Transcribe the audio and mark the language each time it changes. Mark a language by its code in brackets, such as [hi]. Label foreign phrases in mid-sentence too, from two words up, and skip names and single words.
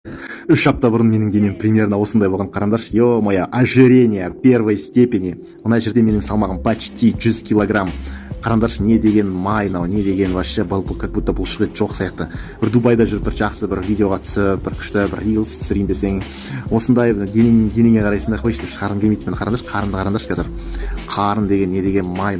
[kk] 3 апта бұрын менің денем примерно осындай болған. Қараңдаршы, ё-моё, [ru] ожирение первой степени. [kk] Мына жерде менің салмағым [ru] почти 100 килограмм. [kk] Қараңдаршы, не деген май, не деген вообще бұл [ru] как будто [kk] бұлшық ет жоқ сияқты. Бір Дубайда жүріп, бір жақсы бір видеоға түсіп, бір күшті бір рилс түсірейін десең, осындай денеңе қарайсың да қойшы деп шығарғың келмейді. Қараңдаршы, қарынды қараңдаршы қазір. Қарын деген не деген май.